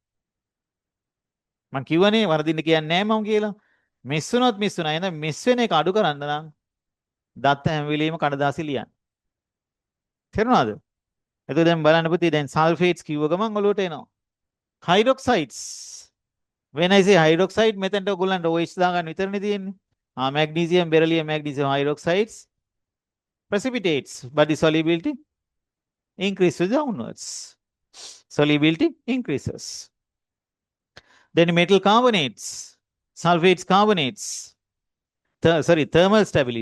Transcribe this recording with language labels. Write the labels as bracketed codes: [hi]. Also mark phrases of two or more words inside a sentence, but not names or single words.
[si] මම කිව්වනේ වරදින්න කියන්නේ නැහැ මම කියලා. මිස් වුණා. එහෙනම් මිස් වෙන එක අඩු කරන්න නම් දත්ත හැම වෙලෙම කඩදාසි ලියන්න. තේරුණාද? එතකොට දැන් බලන්න පුතේ දැන් සල්ෆේට්ස් කිව්ව ගමන් ඔලුවට එනවා. හයිඩ්‍රොක්සයිඩ්ස්. [en] when I say hydroxide [si] මෙතනට ඔයගොල්ලන්ට OH දාගන්න විතරනේ තියෙන්නේ. [en] magnesium, beryllium, magnesium hydroxides precipitates, but the solubility increases downwards. Solubility increases. Then metal carbonates, sulfates, carbonates. Thermal stability.